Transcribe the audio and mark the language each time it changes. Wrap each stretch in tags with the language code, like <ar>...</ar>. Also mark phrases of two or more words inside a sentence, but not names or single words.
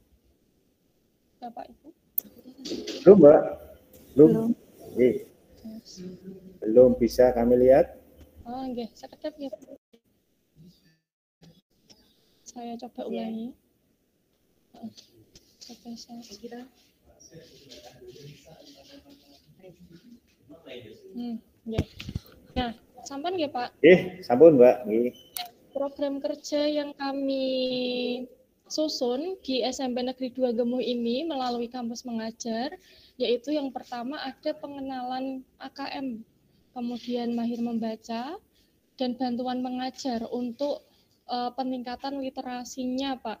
<id>Bapak Ibu? Belum, Mbak. Belum. Belum bisa kami lihat. Oh,</id> <jv>nggih, sekedap</jv> <id>ya. Saya coba ulangi. Coba saya kira. Nggih.</id> <jv>Nah, sampun nggih, Pak? Sampun, Mbak. Nggih.</jv> <id>Program kerja yang kami susun di SMP Negeri 2 Gemuh ini melalui kampus mengajar, yaitu yang pertama ada pengenalan AKM, kemudian mahir membaca, dan bantuan mengajar untuk peningkatan literasinya, Pak.</id>